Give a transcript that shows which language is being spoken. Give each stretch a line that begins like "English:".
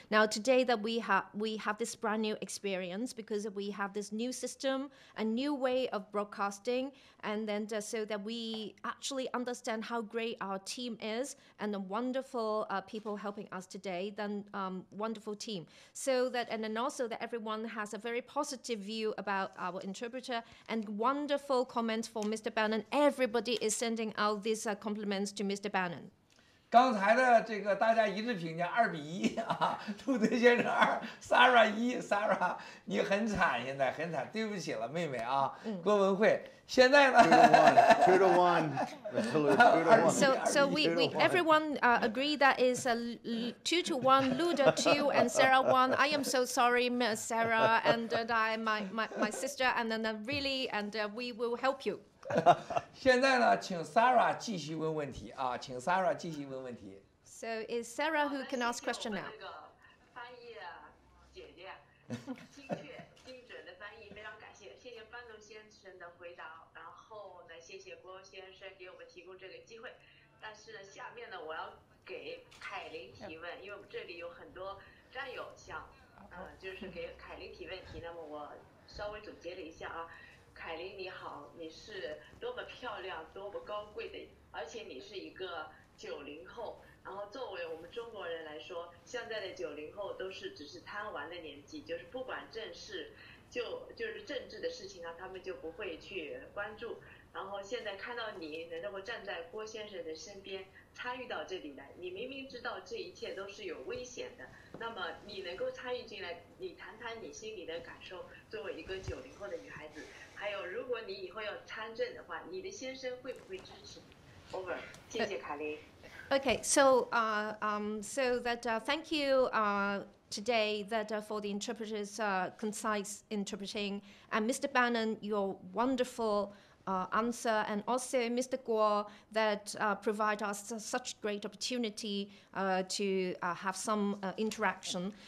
English: Now today that we have this brand new experience because we have this new system, a new way of broadcasting, and then so that we actually understand how great our team is and the wonderful people helping us today. Then wonderful team. So that and then also that everyone has a very positive view about our interpreter and wonderful comments for Mr. Bannon. Everybody is sending out these compliments to Mr. Bannon.
Chinese: 刚才的这个大家一致评价2-1啊，杜德先生2 ，Sarah 1 ，Sarah 你很惨，现在很惨，对不起了，妹妹啊，郭文慧。现在呢
English: ？2 to 1 So everyone agree that is 2 to 1, Luda 2 and Sarah 1. I am so sorry, Miss Sarah, and my sister, and then really, and we will help you.
Chinese: 现在呢，请 Sarah 继续问问题啊，请 Sarah 继续问问题。
English: So is Sarah who can ask question now?
Chinese: 这个翻译姐姐，精确精准的翻译，非常感谢，谢谢班农先生的回答，然后呢，谢谢郭先生给我们提供这个机会。但是呢，下面呢，我要给凯琳提问，因为我们这里有很多战友想，就是给凯琳提问题。那么我稍微总结了一下啊。凯琳你好，你是多么漂亮、多么高贵的，而且你是一个90后。然后作为我们中国人来说，现在的90后都是只是贪玩的年纪，就是不管正事，就是政治的事情啊，他们就不会去关注。然后现在看到你能够站在郭先生的身边，参与到这里来，你明明知道这一切都是有危险的，那么你能够参与进来，你谈谈你心里的感受，作为一个90后的女孩子。还有，如果你以后要参政的话，你的先生会不会支持你 ？Over， 谢谢凯琳。
English: Okay, so so that thank you today that for the interpreters concise interpreting, and Mr. Bannon, your wonderful answer, and also Mr. Guo that provide us such great opportunity to have some interaction.